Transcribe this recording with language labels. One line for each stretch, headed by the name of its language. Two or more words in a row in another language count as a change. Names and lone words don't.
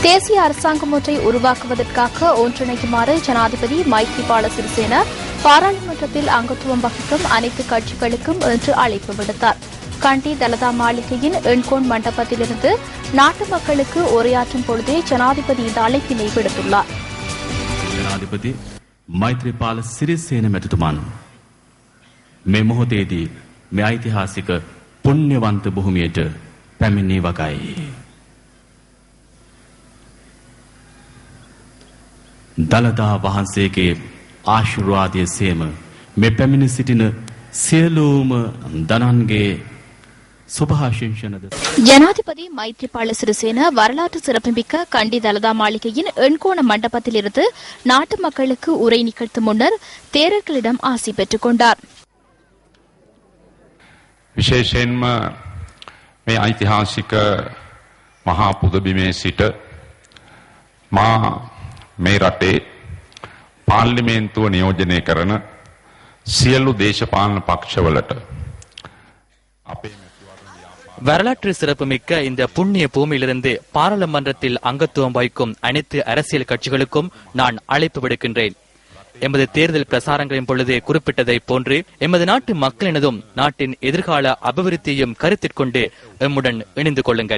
Tamil: தேசிய அரசாங்கம் ஒன்றை உருவாக்குவதற்காக ஒன்றிணைக்குமாறு ஜனாதிபதி மைத்ரிபால சிறிசேன பாராளுமன்றத்தில் அங்கத்துவம் வகிக்கும் அனைத்து கட்சிகளுக்கும் இன்று அழைப்பு விடுத்தார். கண்டி தலதா மாளிகையின் எண்கோன் மண்டபத்திலிருந்து நாட்டு மக்களுக்கு உரையாற்றும் பொழுதே ஜனாதிபதி இந்த அழைப்பினை விடுத்துள்ளார்.
Sinhala: ජනාධිපති මෛත්‍රීපාල සිරිසේන මැතිතුමන් මේ මොහොතේදී මේ ඓතිහාසික පුණ්‍යවන්ත භූමියට පැමිණී වගයි. දලදා වහන්සේගේ ආශිර්වාදය සේම මේ පැමිණ සිටින සියලුම දනන්ගේ
Tamil: ஜனாதிபதி மைத்ரிபால சிறிசேன வரலாற்று சிறப்புமிக்க கண்டி தலதா மாளிகையின் எண்கோண மண்டபத்திலிருந்து நாட்டு மக்களுக்கு உரை நிகழ்த்தும் முன்னர் தேரர்களிடம் ஆசி பெற்றுக் கொண்டார்.
Sinhala: විශේෂයෙන්ම මේ ඓතිහාසික මහා පුදබිමේ සිට මා මේ රටේ පාර්ලිමේන්තුව නියෝජනය කරන සියලු දේශපාලන පක්ෂවලට අපේ
Tamil: வரலாற்று சிறப்புமிக்க இந்த புண்ணிய பூமியிலிருந்து பாராளுமன்றத்தில் அங்கத்துவம் வகிக்கும் அனைத்து அரசியல் கட்சிகளுக்கும் நான் அழைப்பு விடுக்கின்றேன். எமது தேர்தல் பிரசாரங்களின் பொழுது குறிப்பிட்டதை போன்று எமது நாட்டு மக்களினதும் நாட்டின் எதிர்கால அபிவிருத்தியையும் கருத்திற்கொண்டு எம்முடன் இணைந்து கொள்ளுங்கள்.